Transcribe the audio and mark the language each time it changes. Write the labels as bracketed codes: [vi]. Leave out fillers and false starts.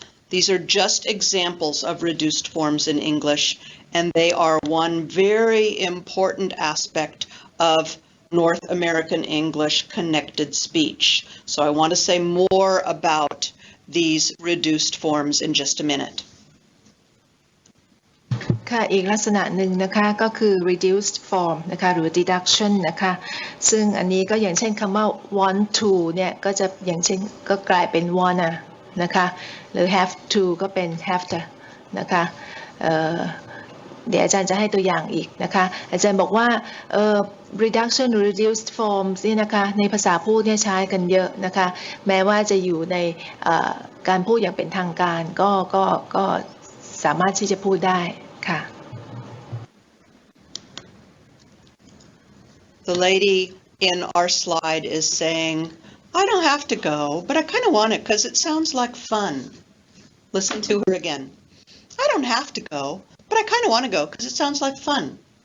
[en] These are just examples of reduced forms in English, and they are one very important aspect of North American English connected speech. So I want to say more about these reduced forms in just a minute. [th] ค่ะอีกลักษณะหนึ่งนะคะก็คือ [en] reduced form [th] นะคะหรือ deduction นะคะซึ่งอันนี้ก็อย่างเช่นคำว่า [en] want to [th] เนี่ยก็จะอย่างเช่นก็กลายเป็น wanna นะคะหรือ [en] have to [th] ก็เป็น have to นะคะ เดี๋ยวอาจารย์จะให้ตัวอย่างอีกนะคะอาจารย์บอกว่าreduction หรือ [en] reduced forms [th] นี่นะคะในภาษาพูดเนี่ยใช้กันเยอะนะคะแม้ว่าจะอยู่ในการพูดอย่างเป็นทางการก็สามารถที่จะพูดได้ค่ะ [en] The lady in our slide is saying, I don't have to go, but I kind of want it because it sounds like fun. Listen to her again. I don't have to go, but I kind of want to go because it sounds like fun.